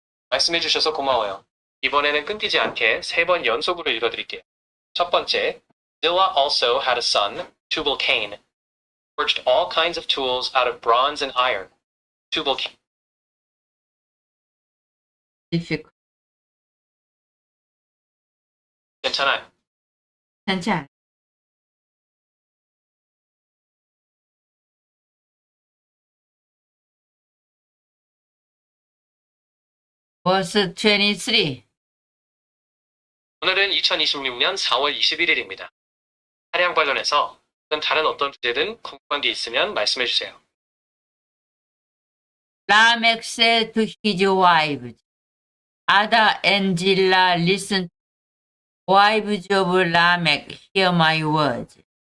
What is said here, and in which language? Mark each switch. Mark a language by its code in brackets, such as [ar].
[ko] 말씀해 주셔서 고마워요. 이번에는 끊기지 않게 3번 연속으로 읽어드릴게요. 첫 번째, [en] Zillah also had a son, Tubal-Cain, forged all kinds of tools out of bronze and iron. Tubal-Cain. difficult. [ko] 괜찮아요. 괜찮아. [en] verse 23. [ko] 오늘은 2026년 4월 21일입니다. 차량 관련해서 다른 어떤 주제든 궁금한 게 있으면 말씀해 주세요. [en] Lamech said to his wives, Ada and Zillah, listen, wives of Lamech, hear my words.